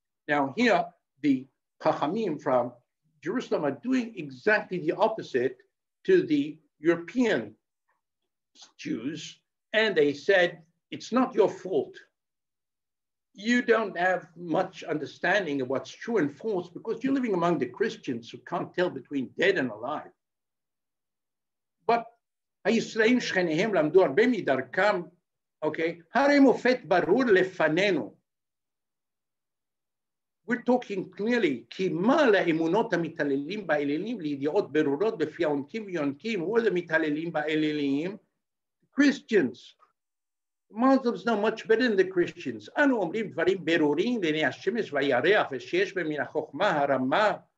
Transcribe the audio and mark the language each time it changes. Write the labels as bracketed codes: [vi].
[en] Now here, the Chachamim from Jerusalem are doing exactly the opposite to the European Jews, and they said, it's not your fault. You don't have much understanding of what's true and false because you're living among the Christians who can't tell between dead and alive. [he] But הישראלים שכניהם למדו הרבה מדרכם, okay, הרי מופת ברור לפנינו. [en] We're talking clearly, [he] כי מה לאמונות המתעללים באלילים לידיעות ברורות בפי העונקים ויונקים, [en] who are the [he] מתעללים באלילים? [en] Christians. Muslims know much better than the Christians. [he] אנו אומרים דברים ברורים לעיני השמש והירח ושיש בהם מן החוכמה הרמה.